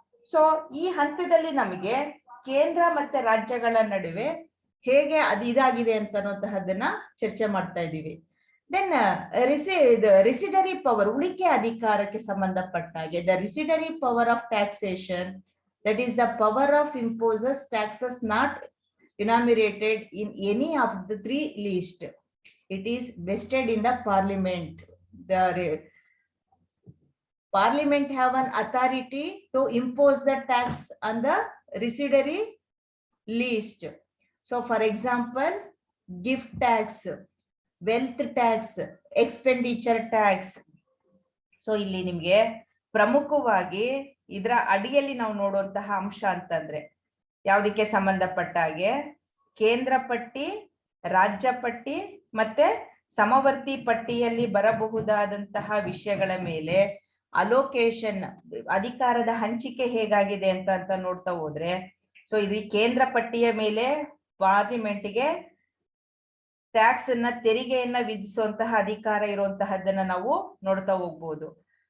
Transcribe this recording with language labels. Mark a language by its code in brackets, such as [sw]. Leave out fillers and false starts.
[kn] So ಈ ಹಂತದಲ್ಲಿ ನಮಗೆ ಕೇಂದ್ರ ಮತ್ತೆ ರಾಜ್ಯಗಳ ನಡುವೆ ಹೇಗೆ ಇದಾಗಿದೆ ಅಂತ ಅನ್ನುವಂತಹದನ್ನ ಚರ್ಚೆ ಮಾಡ್ತಾ ಇದ್ದೀವಿ. [en] then residuary power, [kn] ಉಳಿಕೆ ಅಧಿಕಾರಕ್ಕೆ ಸಂಬಂಧಪಟ್ಟಾಗೆ [en] The residuary power of taxation, that is the power of imposes taxes not enumerated in any of the 3 list. It is vested in the parliament. The Parliament have an authority to impose the tax on the residuary list. So for example, gift tax, wealth tax, expenditure tax. [kn] So ಇಲ್ಲಿ ನಿಮಗೆ ಪ್ರಮುಖವಾಗಿ ಇದರ ಅಡಿಯಲ್ಲಿ ನಾವು ನೋಡುವಂತಹ ಅಂಶ ಅಂತಂದ್ರೆ ಯಾವುದಕ್ಕೆ ಸಂಬಂಧಪಟ್ಟ ಹಾಗೆ ಕೇಂದ್ರ ಪಟ್ಟಿ, ರಾಜ್ಯ ಪಟ್ಟಿ ಮತ್ತೆ ಸಮವರ್ತಿ ಪಟ್ಟಿಯಲ್ಲಿ ಬರಬಹುದಾದಂತಹ ವಿಷಯಗಳ ಮೇಲೆ ಅಲೋಕೇಶನ್, ಅಧಿಕಾರದ ಹಂಚಿಕೆ ಹೇಗಾಗಿದೆ ಅಂತ ನೋಡ್ತಾ ಹೋದ್ರೆ, ಸೊ ಇದು ಕೇಂದ್ರ ಪಟ್ಟಿಯ ಮೇಲೆ ಪಾರ್ಲಿಮೆಂಟ್ಗೆ ಟ್ಯಾಕ್ಸ್ ಅನ್ನ, ತೆರಿಗೆಯನ್ನ ವಿಧಿಸುವಂತಹ ಅಧಿಕಾರ ಇರುವಂತಹದ್ದನ್ನ ನಾವು ನೋಡ್ತಾ ಹೋಗ್ಬೋದು.